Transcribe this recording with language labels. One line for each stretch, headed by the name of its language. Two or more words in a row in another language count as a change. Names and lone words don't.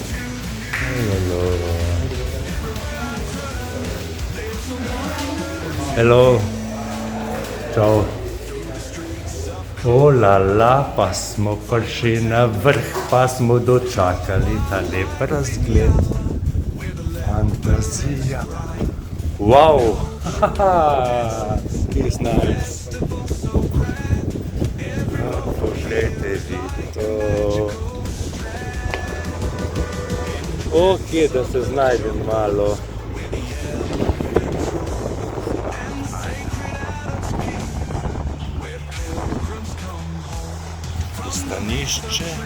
English: Hello.
Italian: Ciao.
French: Oh la la,
Slovenian: pa smo prišli na vrh, pa smo dočakali ta lep razgled. Fantazija. Wow!
English: It's nice.
Slovenian: Poglejte vi to. Ok, da se znajdem malo. Pristanišče.